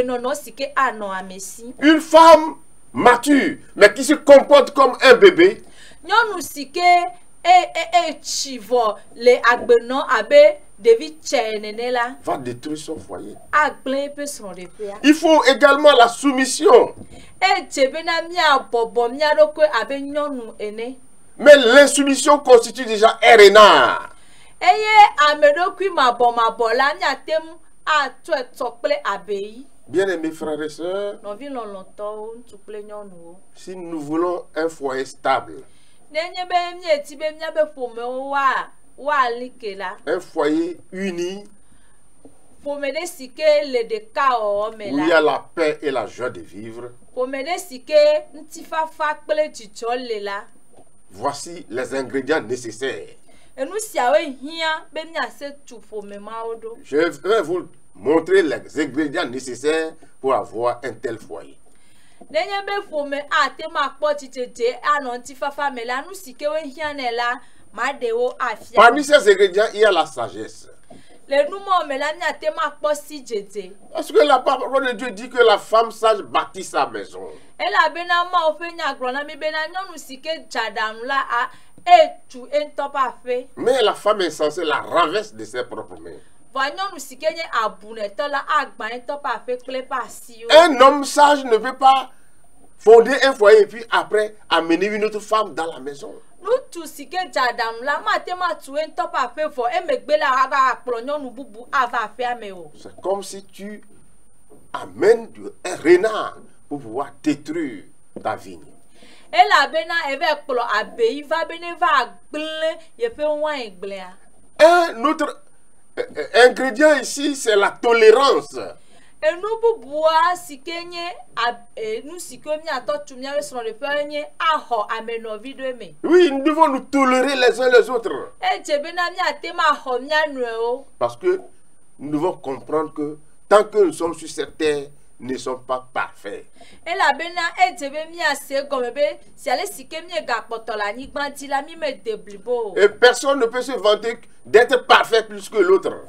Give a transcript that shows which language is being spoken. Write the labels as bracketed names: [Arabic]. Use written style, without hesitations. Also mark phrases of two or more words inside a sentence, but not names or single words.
[French] Une femme mature, mais qui se comporte comme un bébé, [Ewe] Nyɔnu si ke tsi vɔ le agbenɔ abe ɖevi tsɛ nene la. [French] Va détruire son foyer. [Ewe] Agblẽ eƒe srɔ̃ɖeƒea. [French] Il faut également la soumission. [Ewe] Edze bena míabɔbɔ mía ɖokui abe nyɔnu ene. [French] Mais l'insoumission constitue déjà un renard. [Ewe] Eye ame ɖokui mabɔ la míate ŋu atɔe tɔ kple abeyi. [French] Bien-aimés frères et sœurs, [Ewe] Nɔvi lɔlɔtɔwo ŋutsu kple nyɔnuwo. [French] si nous voulons un foyer stable, [Ewe] Nenye be míeti be míabe ƒomewo woali ke la. [French] un foyer uni, [Ewe] Ƒome ɖe si ke le ɖeka wɔwɔ me [French] où il y a la. la paix et la joie de vivre, [Ewe] Ƒome ɖe si ke ŋutifafa kple dzidzɔ le la. [French] voici les ingrédients nécessaires. [Ewe] Enu siawoe hiã be míase tu ƒome mawo ɖo. [French] Je vais vous montrer les ingrédients nécessaires pour avoir un tel foyer. [Ewe] Nenye be ƒome ate ma kpɔ tsitsetse anɔ ŋutifafa me la, nu si ke wo hiã nɛ la, maɖewo afia. [French] Parmi ces ingrédients, il y a la sagesse. [Ewe] Le numɔ me la míate ma kpɔ si dzedze. [French] Parce que la parole de Dieu dit que la femme sage bâtit sa maison. [Ewe] Elabena Mawu ƒe nya gblɔ na mi bena nyɔnu si ke dze aɖaŋu la etu eŋutɔ ƒe aƒe. [French] Mais la femme insensée la renverse de ses propres mains. [Ewe] Vɔ nyɔnu si ke nye abunɛtɔ la agbã eŋutɔ ƒe aƒe kple eƒe asiwo. [French] Un homme sage ne peut pas fonder un foyer et puis après amener une autre femme dans la maison. [Ewe] Ŋutsu si ke dze aɖaŋu la mate ma tu eŋutɔ ƒe aƒe vɔ emegbe la ava akplɔ nyɔnu bubu ava aƒea me o. [French] C'est comme si tu amènes un renard pour pouvoir détruire ta vigne. [Ewe] Elabena eve kplɔ abeyi va be ne va agblẽ yeƒe waingblẽa. [French] Un autre ingrédient ici, c'est la tolérance. [Ewe] Enu bubua si ke nye nu si ke míatɔ tu míaƒe srɔ̃ɖeƒe nye axɔ amenɔvi ɖo me. [French] Oui, nous devons nous tolérer les uns les autres. [Ewe] Edze bena míate ma xɔ mía nɔewo. [French] Parce que nous devons comprendre que tant que nous sommes sur cette terre, nous ne sommes pas parfaits. [Ewe] Elabena edze be míase gɔme be siale si ke míegakpɔtɔ le anyigba dzi la mi me de blibo o. [French] Et personne ne peut se vanter d'être parfait plus que l'autre.